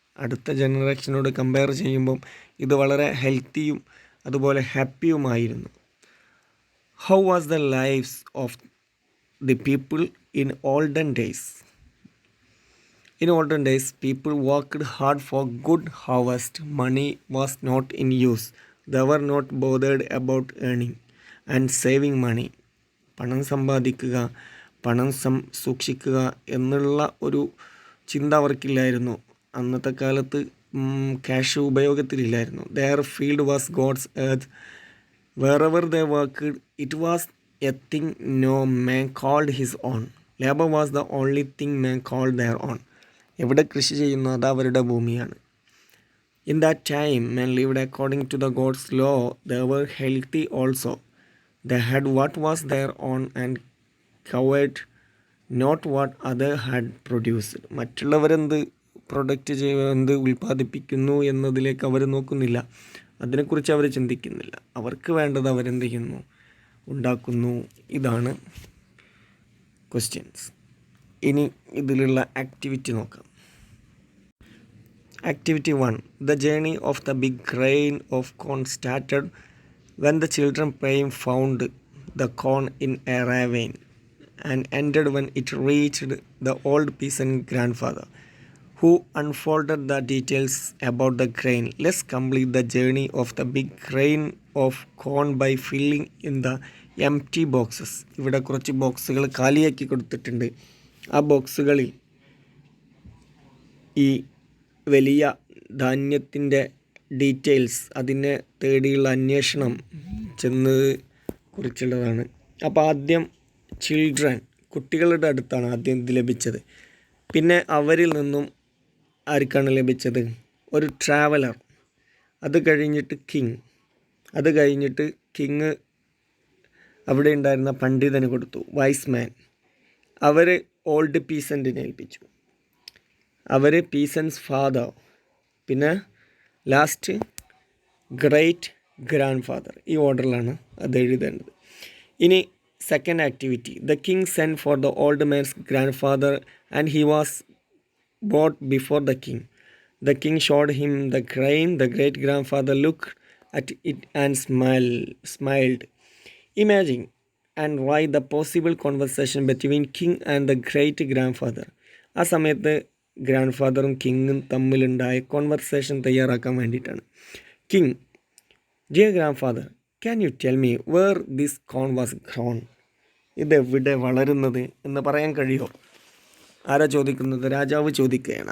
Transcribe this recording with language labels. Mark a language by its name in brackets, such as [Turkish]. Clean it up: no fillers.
[Malayalam] അടുത്ത ജനറേഷനോട് കമ്പയർ ചെയ്യുമ്പം ഇത് വളരെ ഹെൽത്തിയും അതുപോലെ ഹാപ്പിയുമായിരുന്നു. [English] How was the lifes of the people in olden days? In olden days, people worked hard for good harvest. Money was not in use. They were not bothered about earning. And saving money. [Malayalam] പണം സമ്പാദിക്കുക, പണം സൂക്ഷിക്കുക എന്നുള്ള ഒരു ചിന്ത അവർക്കില്ലായിരുന്നു. അന്നത്തെ കാലത്ത് cash ഉപയോഗത്തിലില്ലായിരുന്നു. [English] Their field was God's earth. Wherever they worked it was a thing no man called his own. Labour was the only thing man called their own. [Malayalam] എവിടെ കൃഷി ചെയ്യുന്നു അത് അവരുടെ ഭൂമിയാണ്. [English] In that time, men lived according to the God's law. They were healthy also. They had what was their own and covered not what other had produced. [Malayalam] മറ്റുള്ളവരെന്ത് എന്ത് ഉൽപ്പാദിപ്പിക്കുന്നു എന്നതിലേക്ക് അവർ നോക്കുന്നില്ല. അതിനെക്കുറിച്ച് അവർ ചിന്തിക്കുന്നില്ല. അവർക്ക് വേണ്ടത് അവരെന്ത് ചെയ്യുന്നു, ഉണ്ടാക്കുന്നു. ഇതാണ് ക്വസ്റ്റ്യൻസ്. ഇനി ഇതിലുള്ള ആക്ടിവിറ്റി നോക്കാം. [English] Activity 1. The journey of the big grain of corn started when the children playing found the corn in a ravine and ended when it reached the old peasant grandfather, who unfolded the details about the grain. Let's complete the journey of the big grain of corn by filling in the empty boxes. [Malayalam] ഇവിടെ കുറച്ച് ബോക്സുകൾ കാലിയാക്കി കൊടുത്തിട്ടുണ്ട്. ആ ബോക്സുകളിൽ ഈ വലിയ ധാന്യത്തിൻ്റെ details, അതിനെ തേടിയുള്ള അന്വേഷണം ചെന്നത് കുറിച്ചുള്ളതാണ്. അപ്പോൾ ആദ്യം ചിൽഡ്രൻ, കുട്ടികളുടെ അടുത്താണ് ആദ്യം ഇത് ലഭിച്ചത്. പിന്നെ അവരിൽ നിന്നും ആർക്കാണ് ലഭിച്ചത്? ഒരു ട്രാവലർ. അത് കഴിഞ്ഞിട്ട് കിങ്. അത് കഴിഞ്ഞിട്ട് കിങ് അവിടെ ഉണ്ടായിരുന്ന പണ്ഡിതന് കൊടുത്തു, വൈസ് മാൻ. അവർ ഓൾഡ് പീസൻറ്റിനെ ഏൽപ്പിച്ചു. അവർ പീസൻസ് ഫാദർ. പിന്നെ ലാസ്റ്റ് ഗ്രേറ്റ് ഗ്രാൻഡ് ഫാദർ. ഈ ഓർഡറിലാണ് അത് എഴുതേണ്ടത്. ഇനി second activity. [English] The king send for the old man's grandfather and he was brought before the king. The king showed him the grain. The great grandfather looked at it and smiled. Imagine and write the possible conversation between king and the great grandfather. [Malayalam] ആ സമയത്ത് grand ഫാദറും കിങ്ങും തമ്മിലുണ്ടായ conversation തയ്യാറാക്കാൻ വേണ്ടിയിട്ടാണ്. [English] King: dear grandfather, can you tell me where this corn was grown? [Malayalam] ഇതെവിടെ വളരുന്നത് എന്ന് പറയാൻ കഴിയുമോ? ആരാ ചോദിക്കുന്നത്? രാജാവ് ചോദിക്കുകയാണ്.